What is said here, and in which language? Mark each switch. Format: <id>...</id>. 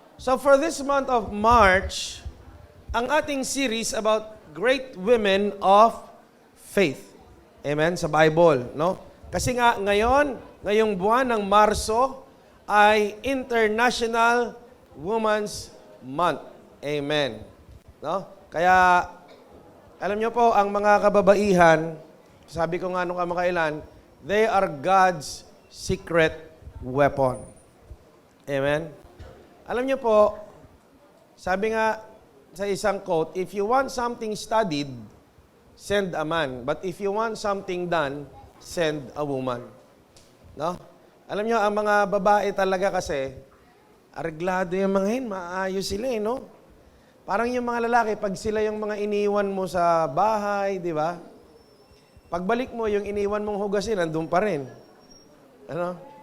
<tl>So for this month of March, ang ating series about great women of faith. Amen? Sa Bible, no? Kasi nga ngayong buwan ng Marso ay International Women's Month. Amen. No? Kaya alam niyo po, ang mga kababaihan, sabi ko nga nung kamakailan,</tl> <en>they are God's secret weapon. Amen?</en> <tl>Alam niyo po, sabi nga sa isang quote,</tl> <en>if you want something studied, send a man. But if you want something done, send a woman.</en> <tl>No? Alam niyo, ang mga babae talaga kasi, areglado yung mga yun, maayos sila eh, no? Parang yung mga lalaki, pag sila yung mga iniwan mo sa bahay, di ba? Pagbalik mo, yung iniwan mong hugasin, nandun pa rin. Ano?</tl>